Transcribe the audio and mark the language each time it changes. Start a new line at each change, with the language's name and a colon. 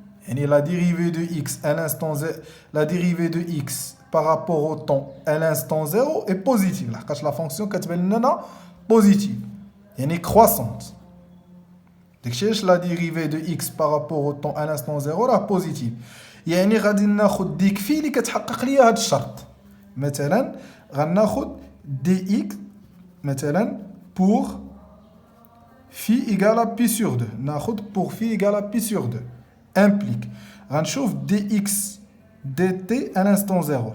French: Et la dérivée de x à l'instant 0, la dérivée de x par rapport au temps à l'instant 0 est positive. La fonction est positive. Elle est croissante. Donc la dérivée de x par rapport au temps à l'instant 0 est positive. يعني غادي ناخذ ديك في اللي كتحقق لي هذا الشرط.
Arabic: مثلا غناخذ دي اكس مثلا
French: pour phi égale à pi sur 2.
Arabic: ناخذ
French: pour phi égale à pi sur 2 implique
Arabic: غنشوف
French: dx dt à l'instant 0.